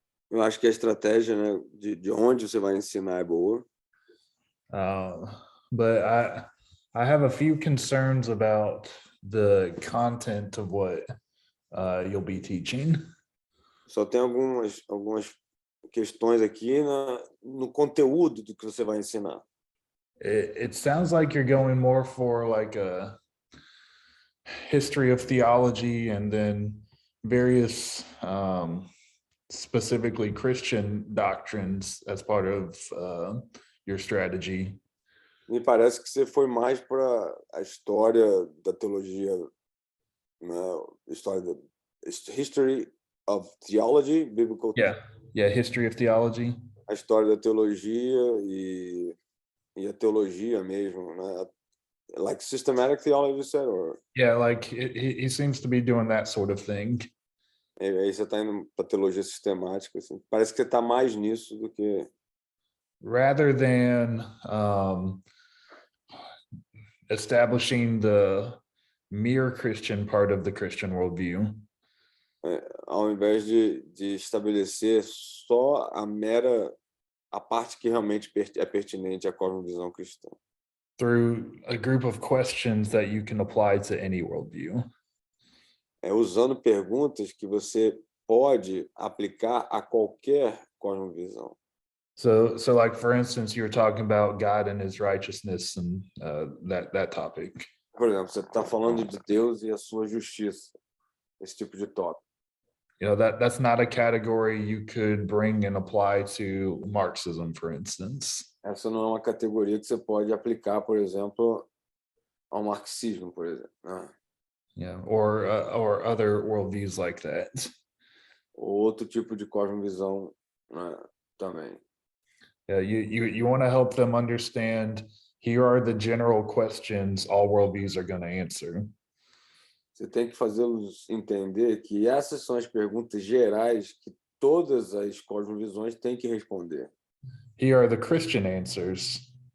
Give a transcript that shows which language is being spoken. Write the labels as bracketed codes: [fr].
[pt] Eu acho que a estratégia, né, de onde você vai ensinar é boa. [en] But I have a few concerns about the content of what you'll be teaching. [pt] Só tem algumas questões aqui no conteúdo do que você vai ensinar. [en] It sounds like you're going more for like a history of theology and then various specifically Christian doctrines as part of your strategy. [pt] Me parece que você foi mais para a história da teologia, né? [en] History of theology, biblical. Yeah, history of theology. [pt] A história da teologia e a teologia mesmo, né? [en] Like systematic theology, you said, or? Yeah, like he seems to be doing that sort of thing. [pt] Aí você está indo para teologia sistemática, assim. Parece que você está mais nisso do que... [en] Rather than establishing the mere Christian part of the Christian worldview, [pt] ao invés de estabelecer só a parte que realmente é pertinente à cosmovisão cristã. [en] through a group of questions that you can apply to any worldview. [pt] Usando perguntas que você pode aplicar a qualquer cosmovisão. [en] So like for instance, you were talking about God and his righteousness and that topic. [pt] Por exemplo, você está falando de Deus e a sua justiça, esse tipo de tópico. [en] You know, that's not a category you could bring and apply to Marxism, for instance. [pt] Essa não é uma categoria que você pode aplicar, por exemplo, ao marxismo, por exemplo, né? [en] Yeah, or other worldviews like that. [pt] Ou outro tipo de cosmovisão, né, também. [en] Yeah, you want to help them understand, here are the general questions all worldviews are going to answer. [pt] Você tem que fazê-los entender que essas são as perguntas gerais que todas as cosmovisões têm que responder. [en] Here are the Christian answers.